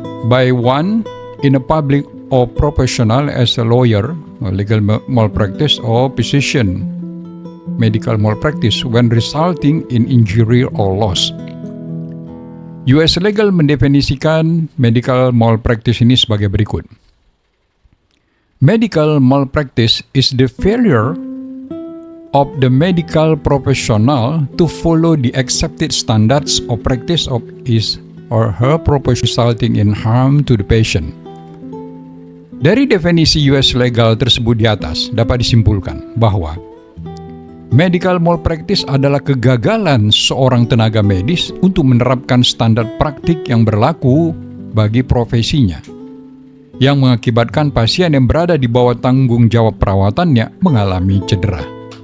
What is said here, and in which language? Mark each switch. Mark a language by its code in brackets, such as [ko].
[en] by one in a public or professional as a lawyer, legal malpractice, or physician, medical malpractice when resulting in injury or loss. [id] US Legal mendefinisikan medical malpractice ini sebagai berikut. [en] Medical malpractice is the failure of the medical professional to follow the accepted standards of practice of his or her profession resulting in harm to the patient. [id] Dari definisi US Legal tersebut di atas dapat disimpulkan bahwa medical malpractice adalah kegagalan seorang tenaga medis untuk menerapkan standar praktik yang berlaku bagi profesinya, yang mengakibatkan pasien yang berada di bawah tanggung jawab perawatannya mengalami cedera.